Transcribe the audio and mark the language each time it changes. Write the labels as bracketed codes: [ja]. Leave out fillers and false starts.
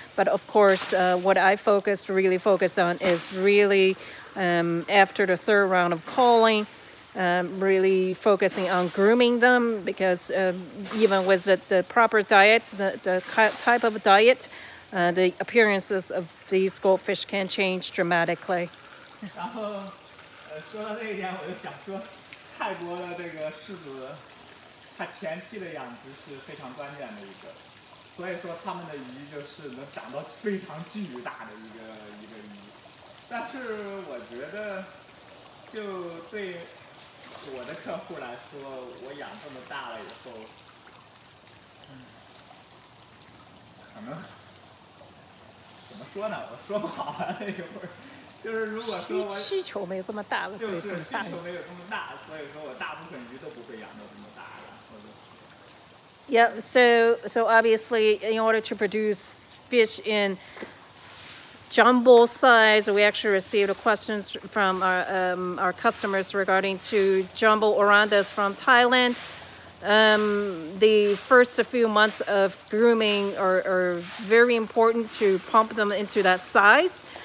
[en] But of course, what I really focus on is really after the third round of culling, really focusing on grooming them, because even with the proper diet, the type of diet, the appearances of these goldfish can change dramatically. [zh] 然后，说到这一点，我就想说，泰国的这个狮子，它前期的养殖是非常关键的一个，所以说它们的鱼就是能长到非常巨大的一个鱼。但是我觉得，就对我的客户来说，我养这么大了以后，可能。怎么说呢？我说不好啊，那一会儿，就是如果说我需求没有这么大，就是需求没有这么大，所以说我大部分鱼都不会养到这么大的。 [en] Yeah, so obviously, in order to produce fish in jumbo size, we actually received questions from our customers regarding to jumbo orandas from Thailand. The first few months of grooming are very important to pump them into that size.